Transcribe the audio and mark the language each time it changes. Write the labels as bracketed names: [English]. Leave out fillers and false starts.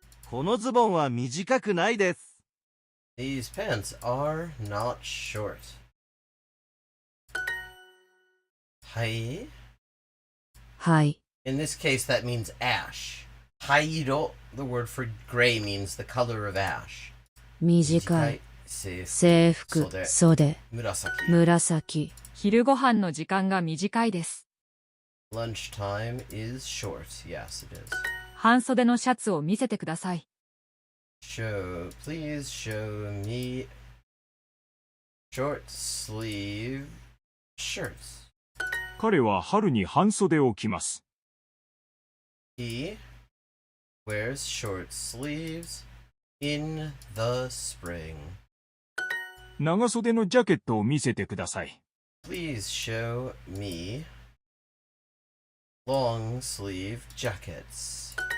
[Japanese] このズボンは短くないです。 [English] These pants are not short. [Japanese] はい。 [English] In this case, that means ash. 灰色, the word for gray means the color of ash. [Japanese] 短い。制服。袖。紫。昼ご飯の時間が短いです。 [English] Lunchtime is short. Yes, it is. [Japanese] 半袖のシャツを見せてください。 [English] Please show me short sleeve shirts. [Japanese] 彼は春に半袖を着ます。 [English] He wears short sleeves in the spring. [Japanese] 長袖のジャケットを見せてください。 [English] Please show me long sleeve jackets.